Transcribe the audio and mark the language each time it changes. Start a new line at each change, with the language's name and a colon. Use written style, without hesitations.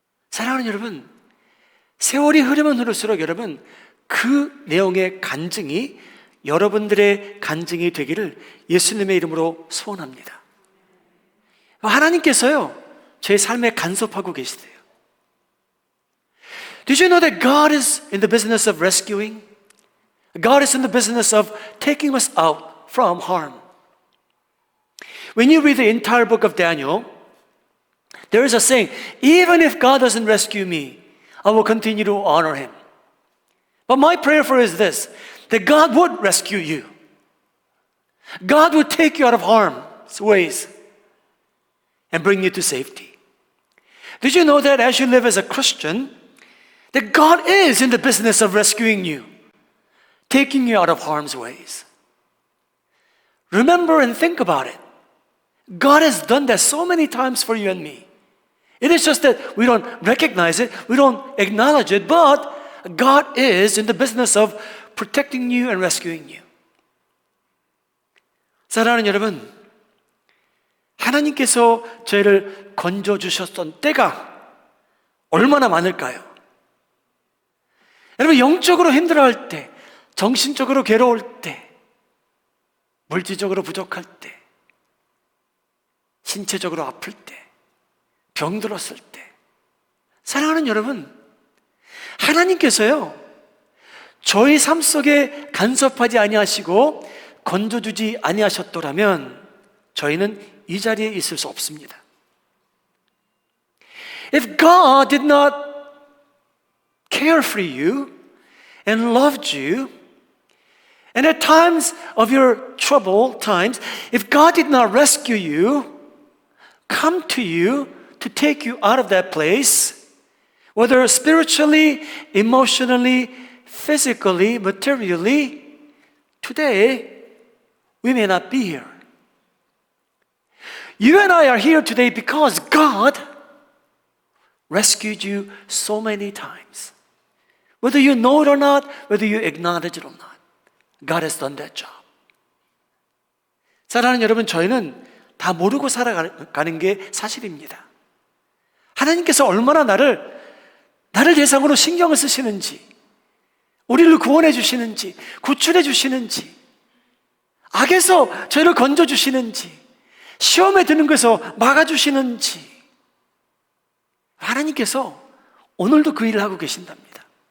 Korean: 사랑하는 여러분, 세월이 흐르면 흐를수록 여러분, 그 내용의 간증이 여러분들의 간증이 되기를 예수님의 이름으로 소원합니다. 하나님께서요, 제 삶에 간섭하고 계시대요.
English: Did you know that God is in the business of rescuing? God is in the business of taking us out from harm. When you read the entire book of Daniel, there is a saying, even if God doesn't rescue me, I will continue to honor Him. But my prayer for you is this, that God would rescue you. God would take you out of harm's ways and bring you to safety. Did you know that as you live as a Christian, that God is in the business of rescuing you, taking you out of harm's ways? Remember and think about it. God has done that so many times for you and me. It is just that we don't recognize it, we don't acknowledge it, but God is in the business of protecting you and rescuing you.
Korean: 사랑하는 여러분, 하나님께서 저희를 건져주셨던 때가 얼마나 많을까요? 여러분, 영적으로 힘들어할 때, 정신적으로 괴로울 때, 물질적으로 부족할 때, 신체적으로 아플 때, 병들었을 때, 사랑하는 여러분, 하나님께서요, 저희 삶 속에 간섭하지 아니하시고 건져주지 아니하셨더라면 저희는 이 자리에 있을 수 없습니다.
English: If God did not care for you and loved you, and at times of your trouble times, if God did not rescue you, come to you to take you out of that place, whether spiritually, emotionally, physically, materially, today we may not be here. You and I are here today because God rescued you so many times. Whether you know it or not, whether you acknowledge it or not, God has done that job.
Korean: 사랑하는 여러분, 저희는 다 모르고 살아가는 게 사실입니다. 하나님께서 얼마나 나를 대상으로 신경을 쓰시는지, 우리를 구원해 주시는지, 구출해 주시는지, 악에서 저희를 건져 주시는지, 시험에 드는 것에서 막아 주시는지, 하나님께서 오늘도 그 일을 하고 계신답니다.